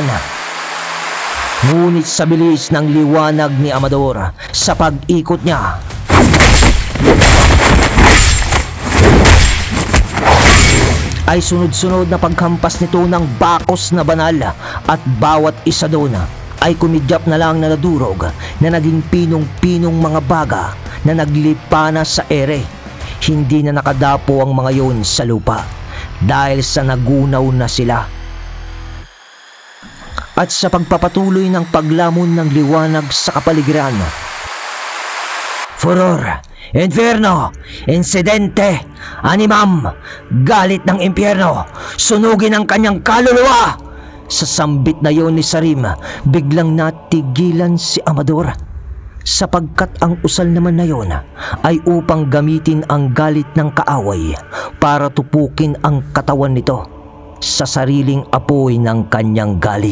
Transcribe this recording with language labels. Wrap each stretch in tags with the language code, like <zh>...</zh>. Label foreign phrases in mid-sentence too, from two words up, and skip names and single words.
<tl>Ngunit sa bilis ng liwanag ni Amador sa pag-ikot niya, ay sunod-sunod na paghampas nito ng bakos na banal at bawat isa doon ay kumidyap na lang na nadurog na naging pinong-pinong mga baga na naglipa na sa ere. Hindi na nakadapo ang mga yon sa lupa dahil sa nagunaw na sila. At sa pagpapatuloy ng paglamon ng liwanag sa kapaligiran,</tl> <la>furor, inferno, insidente, animam,</la> <tl>galit ng impyerno, sunugin ang kanyang kaluluwa. Sa sambit na yon ni Sarim, biglang natigilan si Amador sapagkat ang usal naman na yon ay upang gamitin ang galit ng kaaway para tupukin ang katawan nito sa sariling apoy ng kanyang galit.</tl>